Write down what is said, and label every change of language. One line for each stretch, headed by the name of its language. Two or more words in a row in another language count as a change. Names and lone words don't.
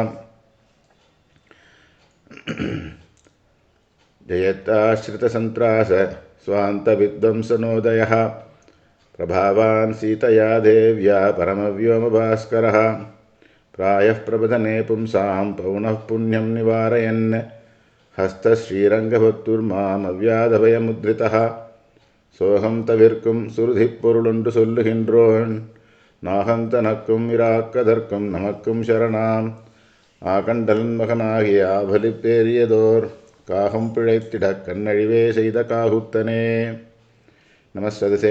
Sanskrit: जयत्ताश्रितसन्त्रास स्वान्तविद्वंसनोदयः प्रभावान् सीतया देव्या परमव्योमभास्करः प्रायः प्रबधने पुंसां पौनः पुण्यं निवारयन् हस्तश्रीरङ्गभक्तुर्मामव्याधभयमुद्रितः सोऽहं
Tamil: तविर्க்கும் சுருதிப் பொருளொன்று சொல்லுகின்றோன் நாகம் தனக்கும் இராக்கதற்கும் நமக்கும் சரணாம் ஆகண்டலன் மகனாகிய ஆபலிப்பேரியதோர் காகம் பிழைத்திட கண்ணழிவே செய்த காகுத்தனே. நமஸ்ததசே.